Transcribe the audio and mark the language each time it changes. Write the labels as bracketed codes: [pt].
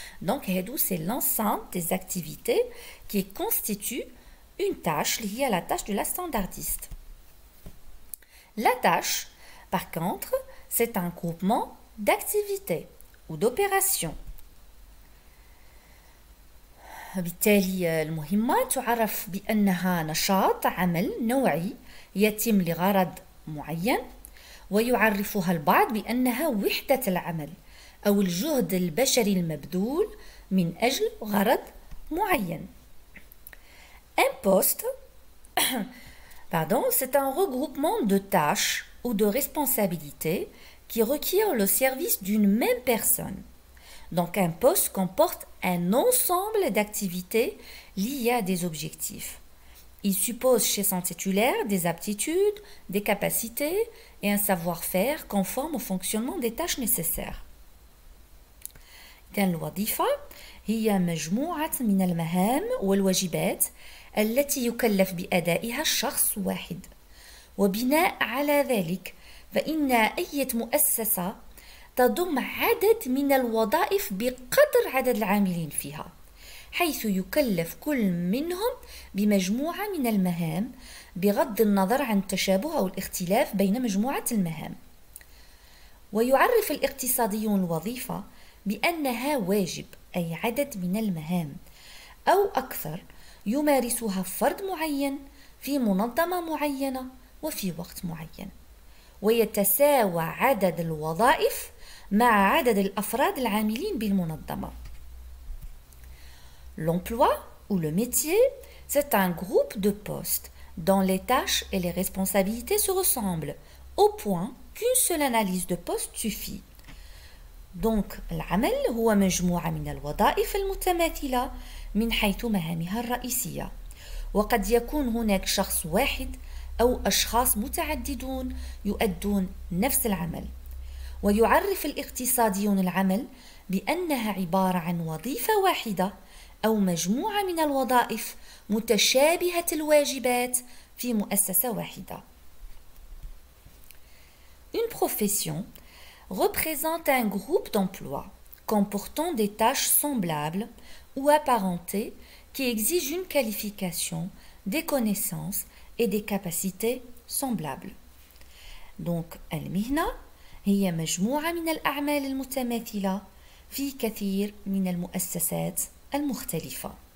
[fr] Donc, c'est l'ensemble des activités qui constituent une tâche liée à la tâche de la standardiste. La tâche, par contre, c'est un groupement d'activités ou d'opérations. [ar] بالتالي المهمة تعرف بأنها نشاط عمل نوعي يتم لغرض معين، ويعرفها البعض بأنها وحدة العمل أو الجهد البشري المبذول من أجل غرض معين. [fr] Un poste, c'est un regroupement de tâches ou de responsabilités qui requiert le service d'une même personne. Donc un poste comporte un ensemble d'activités liées à des objectifs. Il suppose chez son titulaire des aptitudes, des capacités et un savoir-faire conforme au fonctionnement des tâches nécessaires. [ar] الوظيفة هي مجموعة من المهام والواجبات التي يكلف بأدائها شخص واحد، وبناء على ذلك فإن أي مؤسسة تضم عدد من الوظائف بقدر عدد العاملين فيها، حيث يكلف كل منهم بمجموعة من المهام بغض النظر عن التشابه أو الاختلاف بين مجموعة المهام. ويعرف الاقتصاديون الوظيفة بأنها واجب أي عدد من المهام أو أكثر يمارسها فرد معين في منظمة معينة وفي وقت معين، ويتساوى عدد الوظائف مع عدد الأفراد العاملين بالمنظمة. [fr] L'emploi ou le métier, c'est un groupe de postes dont les tâches et les responsabilités se ressemblent au point qu'une seule analyse de poste suffit. [ar] Donc, العمل هو مجموعة من الوظائف المتماثلة من حيث مهامها الرئيسية، وقد يكون هناك شخص واحد أو أشخاص متعددون يؤدون نفس العمل. ويعرف الاقتصاديون العمل بأنها عبارة عن وظيفة واحدة أو مجموعة من الوظائف متشابهة الواجبات في مؤسسة واحدة. [fr] Une profession représente un groupe d'emplois comportant des tâches semblables ou apparentées qui exigent une qualification, des connaissances et des capacités semblables. [ar] Donc, المهنة هي مجموعة من الأعمال المتماثلة في كثير من المؤسسات المختلفة.